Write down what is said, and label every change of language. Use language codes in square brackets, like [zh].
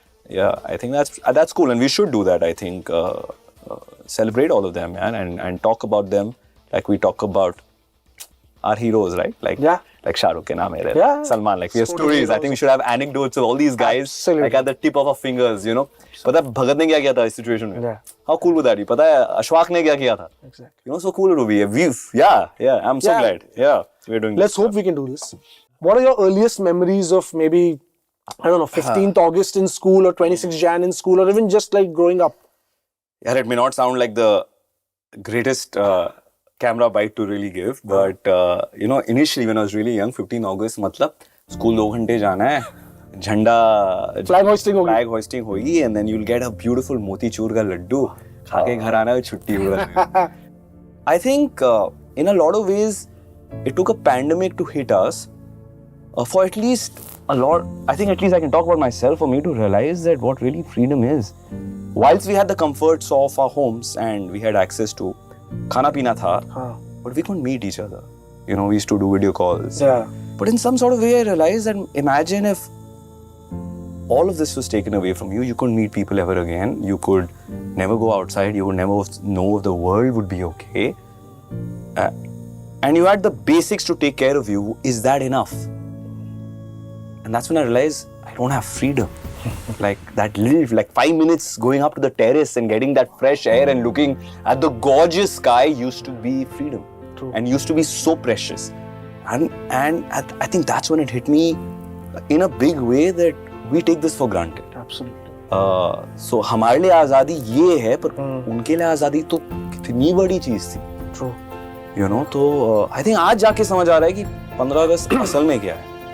[en] Yeah, I think that's cool, and we should do that. I think celebrate all of them, man, and talk about them like we talk about our heroes, right? Like [hi] Shah Rukh ke naam hai, [en] Yeah. Salman. Like we have stories. I think we should have anecdotes of all these guys, Absolutely. like at the tip of our fingers. You know, [hi] पता है Bhagat ने क्या किया था इस situation में? Yeah. [en] How cool would that be? [hi] पता है Ashfaq ने क्या किया था? [en] Exactly. You know, so cool it would be. I'm so glad. Yeah, we're doing. Let's this. hope we can do this. What are your earliest memories of maybe, I don't know, 15th August in school or 26th Jan in school, or even just like growing up? Yeah, it may not sound like the greatest camera bite to really give, but you know, initially when I was really young, 15 August, [hi] मतलब school 2 घंटे जाना है, झंडा [en] Flag hoisting [hi] होगी, [en] and then you'll get a beautiful [hi] motichoor का लड्डू, खा के घर आना है, छुट्टी हुआ. [en] I think in a lot of ways, it took a pandemic to hit us. For at least a lot, I think at least I can talk about myself, for me to realize that what really freedom is. Whilst we had the comforts of our homes and we had access to [hi] khana pina tha, [en] but we couldn't meet each other. You know, we used to do video calls. Yeah. But in some sort of way, I realized that imagine if all of this was taken away from you, you couldn't meet people ever again. You could never go outside. You would never know if the world would be okay. And you had the basics to take care of you. Is that enough? And that's when I realized I don't have freedom. Like that little, like 5 minutes going up to the terrace and getting that fresh air and looking at the gorgeous sky used to be freedom. True. And used to be so precious. And I think that's when it hit me in a big way that we take this for granted. Absolutely. [hi] So हमारे लिए आज़ादी ये है, पर उनके लिए आज़ादी तो कितनी बड़ी चीज़ थी. [en] True. You know, [hi] तो I think आज जाके समझ आ रहा है कि 15 अगस्त असल में क्या है.